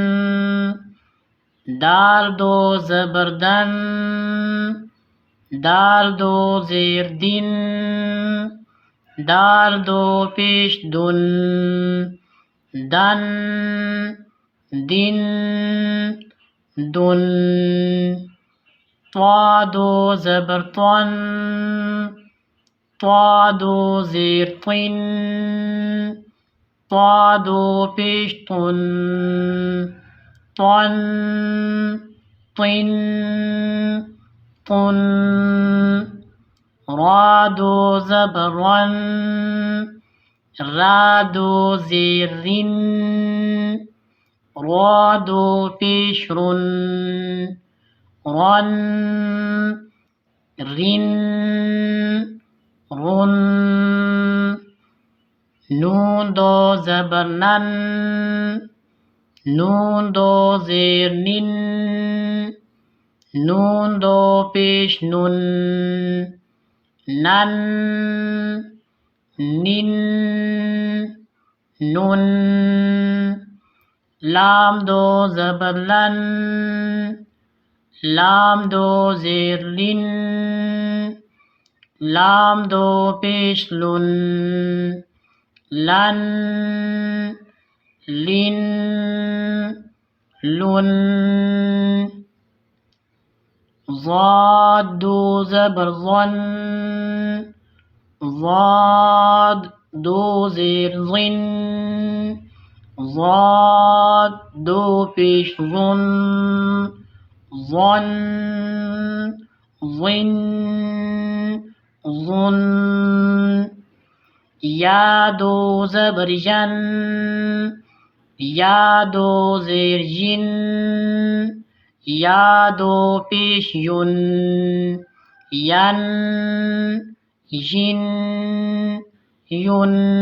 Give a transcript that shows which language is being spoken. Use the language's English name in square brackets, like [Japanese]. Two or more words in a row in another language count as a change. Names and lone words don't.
[Urdu] دال دو زبر دن، دال دو زیر دن، دال دو پیش دن، دن، دن، دن، طا دو زبر طن، طا دو زیر طن، طا دو پیش طن، طن، طن، طن، را دو زبر رن، را دو زیر رن، را دو پیش رن، رن، رن، رن، نون دو زبر نن، نون دو زیر نن، نون دو پیش نن، نن، نن، نن، لام دو زبر لن، لام دو زیر لن، لام دو پیش لن، لن، لن، لن، ضاد دو زبر ظن، ضاد دو زیر ظن، ضاد دو پیش ظن، ظن، ظن، ظن، یا دو زبر ین، یا دو زیر ین، یا دو پیش یون، ین، ین، یون،